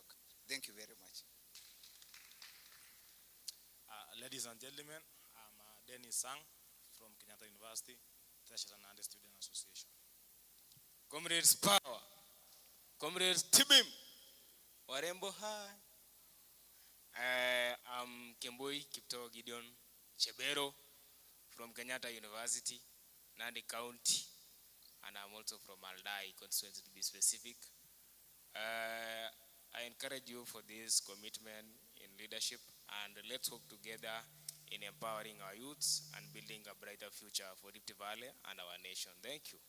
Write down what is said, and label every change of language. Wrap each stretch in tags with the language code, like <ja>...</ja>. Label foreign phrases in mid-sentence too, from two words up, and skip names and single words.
<en>Thank you very much. Ladies and gentlemen, I'm Dennis Sang from Kenyatta University, Treasurer and Student Association. Comrades power. Comrades Tibim. Warembo high. I'm Kemboi Kipto Gideon Chebero from Kenyatta University, Nandi County, and I'm also from Aldai constituency to be specific. I encourage you for this commitment in leadership, and let's work together in empowering our youths and building a brighter future for Rift Valley and our nation. Thank you.</en>